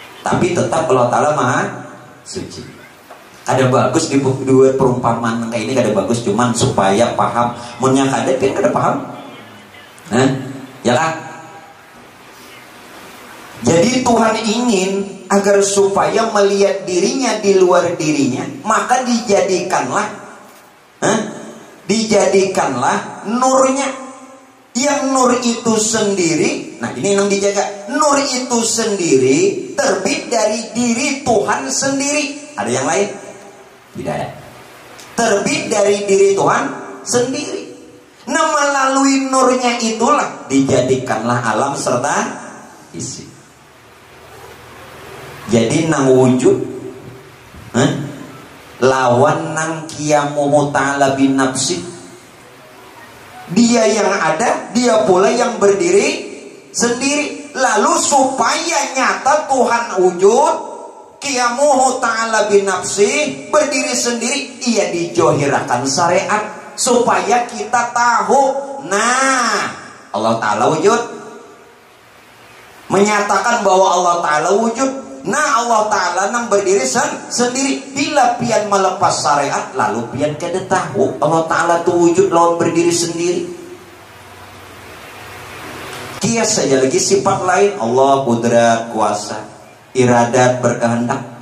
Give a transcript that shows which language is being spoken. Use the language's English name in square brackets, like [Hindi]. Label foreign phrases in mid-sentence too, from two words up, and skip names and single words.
[Indonesian] Tapi tetap Allah Ta'ala maha suci. Ada bagus di dua perumpamaan kayak ini, ada bagus cuman supaya paham. [Banjar] Munnya kada kan kada paham. [Indonesian] Ya kan? Jadi Tuhan ingin agar supaya melihat dirinya di luar dirinya, maka dijadikanlah nurnya. Yang nur itu sendiri, nah ini yang dijaga. Nur itu sendiri terbit dari diri Tuhan sendiri. Ada yang lain? Tidak ada. Terbit dari diri Tuhan sendiri. Nah, melalui nurnya itulah dijadikanlah alam serta isi. [Banjar] Jadi nang wujud lawan nang [Arabic] قيامه تعالى بنفسه. [Indonesian] Dia yang ada, dia pula yang berdiri sendiri. Lalu supaya nyata Tuhan wujud, [Arabic] قيامه تعالى بنفسه, [Indonesian] berdiri sendiri, ia dijohirakan syariat supaya kita tahu. Nah, Allah Ta'ala wujud, menyatakan bahwa Allah Ta'ala wujud. [Banjar] Nah, Allah Ta'ala nang berdiri sendiri. Bila pian melepas syariat, lalu pian kada tahu Allah Ta'ala itu wujud lawan berdiri sendiri. [Indonesian] Kias saja lagi sifat lain. Allah kudrat, kuasa, iradat, berkehendak.